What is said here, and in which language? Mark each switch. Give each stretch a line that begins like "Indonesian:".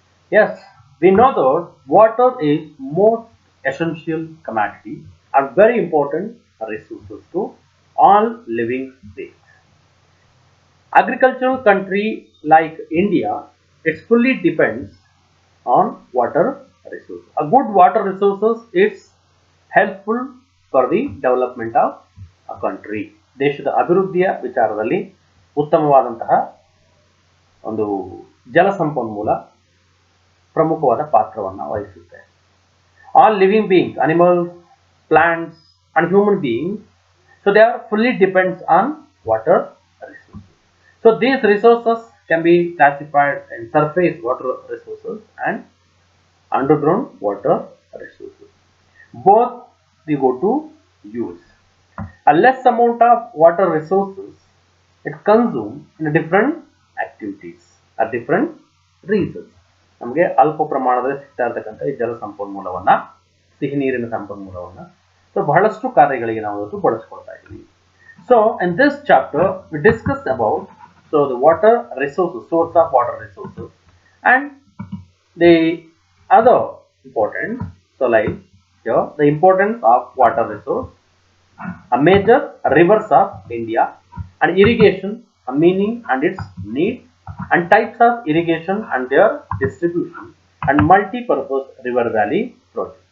English: Yes, we know that water is most essential commodity and very important resources to all living beings. Agricultural country like India, it fully depends on water resources. A good water resources is helpful for the development of a country.
Kannada: ದೇಶದ ಅಭಿವೃದ್ಧಿಯ ವಿಚಾರದಲ್ಲಿ ಉತ್ತಮವಾದಂತಹ ಒಂದು ಜಲಸಂಪನ್ಮೂಲ ಪ್ರಮುಖವಾದ ಪಾತ್ರವನ್ನು ವಹಿಸುತ್ತೆ.
English: All living beings, animals, plants and human beings, so they are fully depends on water resources. So these resources can be classified in surface water resources and underground water resources. Both we go to use. A less amount of water resources it consumed in different activities or different reasons.
Kannada: ನಮಗೆ ಅಲ್ಪ ಪ್ರಮಾಣದಲ್ಲಿ ಸಿಗ್ತಾ ಇರತಕ್ಕಂಥ ಈ ಜಲ ಸಂಪನ್ಮೂಲವನ್ನ ಸಿಹಿ ನೀರಿನ ಸಂಪನ್ಮೂಲವನ್ನ so ಬಹಳಷ್ಟು ಕಾರ್ಯಗಳಿಗೆ ನಾವು ಇವತ್ತು ಬಳಸ್ಕೊಳ್ತಾ ಇದ್ದೀವಿ.
English: So in this chapter we discuss about so the water resources, source of water resources and the other importance. So like here the importance of water resource, a major rivers of India and irrigation, a meaning and its need and types of irrigation and their distribution and multi-purpose river valley project.